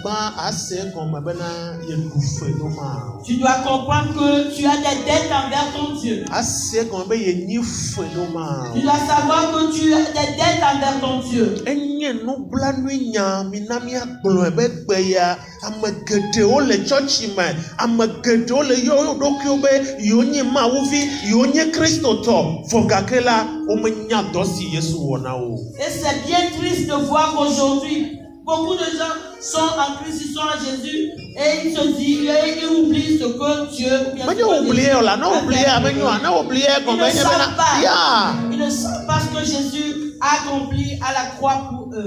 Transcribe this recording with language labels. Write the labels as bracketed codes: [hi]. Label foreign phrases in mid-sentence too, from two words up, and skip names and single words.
[fr] Tu dois comprendre que tu as des dettes envers ton Dieu. Tu dois savoir que tu as des dettes envers ton Dieu. [ee] nye nublanui nya minamia gblɔ ebe gbe ya ame geɖewo le tsɔtsi me ame geɖewo le yɔ ɖokuiwo be yewo nye mawuvi yewo nye kristotɔ vɔ gake la womenya dɔ si Yesu wɔ na wo. [fr] Et c'est bien triste de voir qu'aujourd'hui beaucoup de gens sont en Christ, ils sont en Jésus et ils se disent, ils oublient ce que Dieu vient de faire. Ils ne savent pas ce que Jésus a accompli à la croix pour eux.